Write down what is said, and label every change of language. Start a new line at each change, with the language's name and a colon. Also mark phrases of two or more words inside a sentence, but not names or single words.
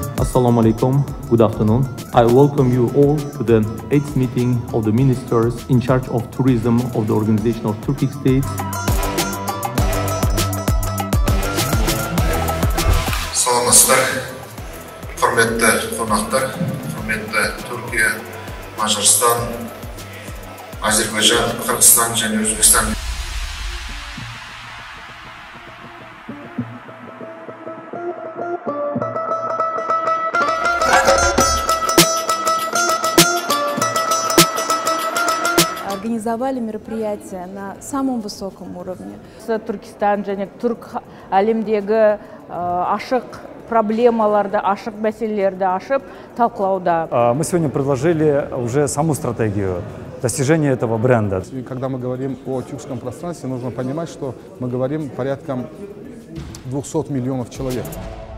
Arabic: السلام عليكم,
English: good afternoon. I welcome you all to the 8th meeting of the ministers in charge of tourism of the Organization of Turkic States.
Kazakh: Саламатсыздар, құрметті қонақтар, құрметті Түркия, Мажарстан, Азербайжан, Қырғызстан және Өзбекстан.
Russian: Организовали мероприятия на самом высоком уровне.
Kazakh: Түркістан және түрк әлемдегі ашық проблемаларды, ашық мәселелерді ашып талқылауда.
Russian: Мы сегодня предложили уже саму стратегию достижения этого бренда. Когда мы говорим о тюркском пространстве, нужно понимать, что мы говорим порядка 200 миллионов человек.